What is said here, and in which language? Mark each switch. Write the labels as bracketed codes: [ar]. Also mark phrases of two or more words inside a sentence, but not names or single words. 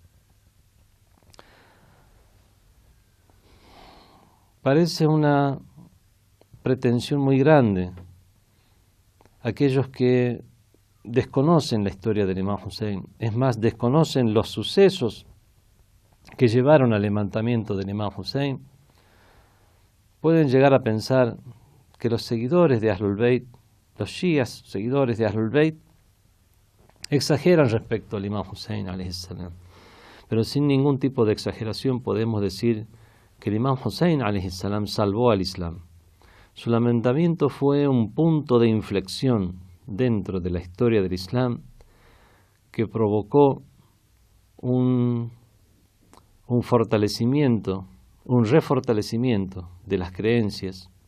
[es] Parece una pretensión muy grande aquellos que desconocen la historia del imam Hussein, es más, desconocen los sucesos que llevaron al levantamiento del imam Hussein, pueden llegar a pensar que los seguidores de Ahlul Bayt, los shias, seguidores de Ahlul Bayt, exageran respecto al imam Hussein [ar] عليه السلام. [es] Pero sin ningún tipo de exageración podemos decir que el imam Hussein [ar] عليه السلام [es] salvó al Islam. Su levantamiento fue un punto de inflexión dentro de la historia del Islam que provocó un fortalecimiento, un refortalecimiento de las creencias